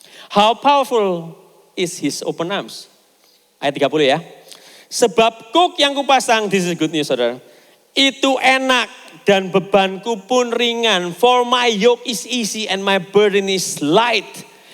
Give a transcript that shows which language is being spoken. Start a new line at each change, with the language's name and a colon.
English: How powerful is his open arms?
Indonesian: Ayat 30 ya. Sebab kuk yang kupasang,
English: this is good news
Indonesian: saudara. Itu enak dan bebanku pun ringan.
English: For my yoke is easy and my burden is light.